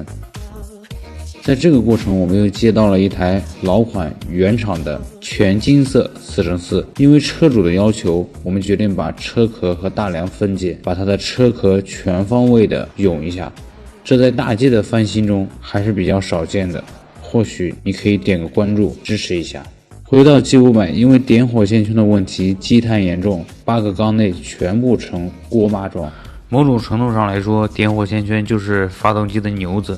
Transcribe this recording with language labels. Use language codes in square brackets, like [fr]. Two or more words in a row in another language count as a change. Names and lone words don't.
[zh] 在這個過程，我們又接到了一台老款原廠的全金色4x4，因為車主的要求，我們決定把車殼和大梁分解，把它的车殼全方位的涌一下。這在大 G 的翻新中還是比較少見的，或許你可以點個關注支持一下。回到 G500，因為點火線圈的問題積碳嚴重，8個缸內全部呈鍋巴狀。某種程度上來說，點火線圈就是發動機的牛子。